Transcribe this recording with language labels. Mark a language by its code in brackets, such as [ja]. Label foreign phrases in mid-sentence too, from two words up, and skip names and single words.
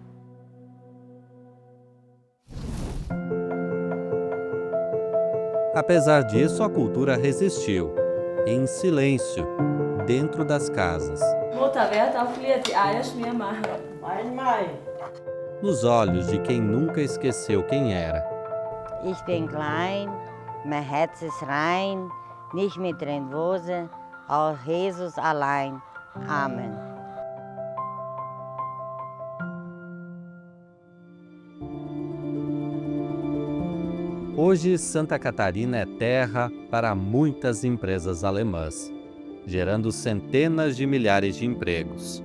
[pt] Apesar disso, a cultura resistiu, em silêncio, dentro das casas. nos olhos de quem nunca esqueceu quem era. [de] Ich bin klein, mein Herz ist rein, nicht mit nervose, auch Jesus allein. [pt] Amém. Hoje, Santa Catarina é terra para muitas empresas alemãs, gerando centenas de milhares de empregos.